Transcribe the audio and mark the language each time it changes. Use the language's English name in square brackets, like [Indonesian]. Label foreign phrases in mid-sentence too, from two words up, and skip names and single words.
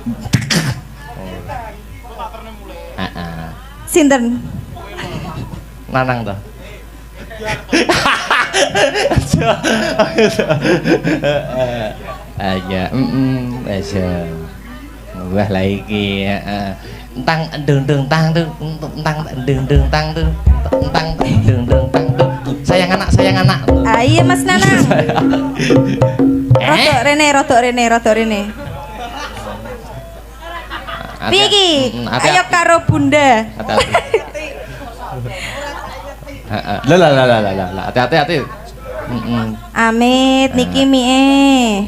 [Javanese] Heeh. Sinten? Nanang to. Aja, aja. Wah lah iki, tang deng tang tuh, tang deng tang tuh, tang deng tang tuh. Sayang anak. Iya Mas Nanang. Rodok rene. Piye iki? Ayo karo Bunda. [Indonesian] Lah, hati-hati. [Javanese] Amit niki mie.